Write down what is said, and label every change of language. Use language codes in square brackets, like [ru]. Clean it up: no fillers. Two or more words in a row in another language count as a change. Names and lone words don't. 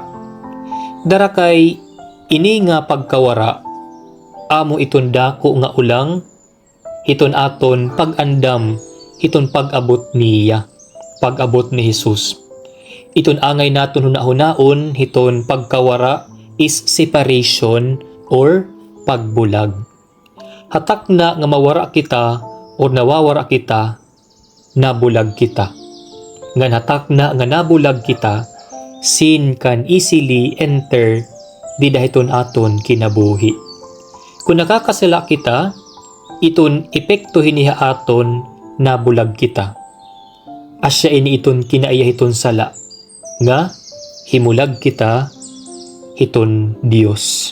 [war] Dara kay ini nga pagkawara, amo iton dako nga ulang, iton aton pag-andam, iton pag-abot niya, pag-abot ni Jesus. Iton angay naton hunahunaon, iton pagkawara [en] is separation or [war] pagbulag. Hatak na nga mawara kita o nawawara kita, nabulag kita. Ngan hatak na nga nabulag kita, [en] sin can easily enter [war] di dahiton aton kinabuhi. [en] Kung nakakasala kita, iton epekto hiniha aton nabulag kita. Asya ini iton kinaiya hiton sala, nga himulag kita hiton Dios.